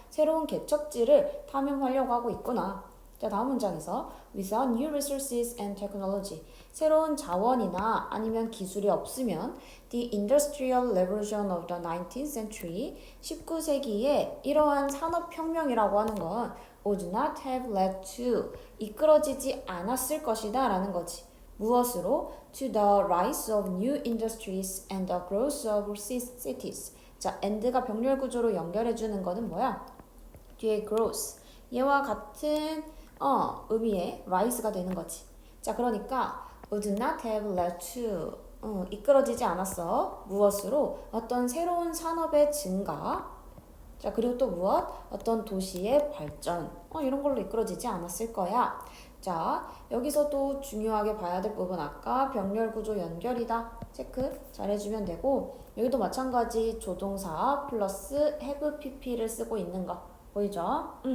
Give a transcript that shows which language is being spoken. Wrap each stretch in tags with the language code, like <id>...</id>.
<ko>새로운 개척지를 탐험하려고 하고 있구나. 자, 다음 문장에서</ko> <en>without new resources and technology</en> <ko>새로운 자원이나 아니면 기술이 없으면</ko> <en>the industrial revolution of the 19th century</en> <ko>19세기에 이러한 산업혁명이라고 하는 건</ko> <en>would not have led to</en> <ko>이끌어지지 않았을 것이다 라는 거지. 무엇으로?</ko> <en>to the rise of new industries and the growth of cities.</en> <ko>자, and가 병렬 구조로 연결해 주는 거는 뭐야? 뒤에 growth 얘와 같은 의미의 rise가 되는 거지. 자, 그러니까</ko> <en>would not have led to</en> <ko>이끌어지지 않았어. 무엇으로? 어떤 새로운 산업의 증가. 자, 그리고 또 무엇? 어떤 도시의 발전. 이런 걸로 이끌어지지 않았을 거야. 자, 여기서도 중요하게 봐야 될 부분 아까 병렬 구조 연결이다. 체크 잘 해주면 되고 여기도 마찬가지 조동사 플러스 have pp를 쓰고 있는 거. 보이죠?</ko>